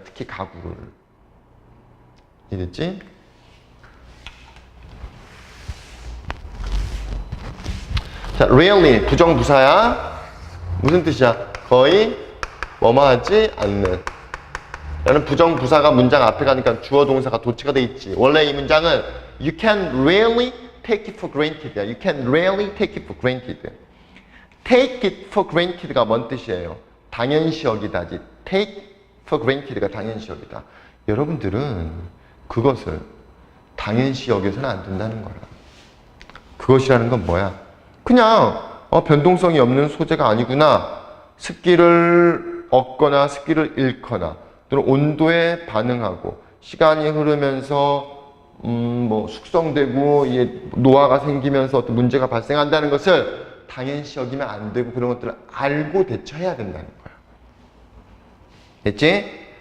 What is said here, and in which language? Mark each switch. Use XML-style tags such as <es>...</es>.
<ko>특히 가구를. 이해됐지? 자, rarely 부정부사야. 무슨 뜻이야? 거의 뭐뭐하지 않는. 라는 부정부사가 문장 앞에 가니까 주어 동사가 도치가 돼 있지. 원래 이 문장은</ko> <en>you can rarely take it for granted</en> <ko>야.</ko> <en>You can rarely take it for granted. take it for granted가</en> <ko>뭔 뜻이에요? 당연시 여기다지.</ko> <en>take for granted</en> <ko>가 당연시 여기다. 여러분들은 그것을 당연시 여겨서는 안 된다는 거야. 그것이라는 건 뭐야? 그냥 변동성이 없는 소재가 아니구나. 습기를 얻거나 습기를 잃거나 또는 온도에 반응하고 시간이 흐르면서 뭐 숙성되고 노화가 생기면서 어떤 문제가 발생한다는 것을 당연시 여기면 안 되고 그런 것들을 알고 대처해야 된다는 거야. 됐지?</ko>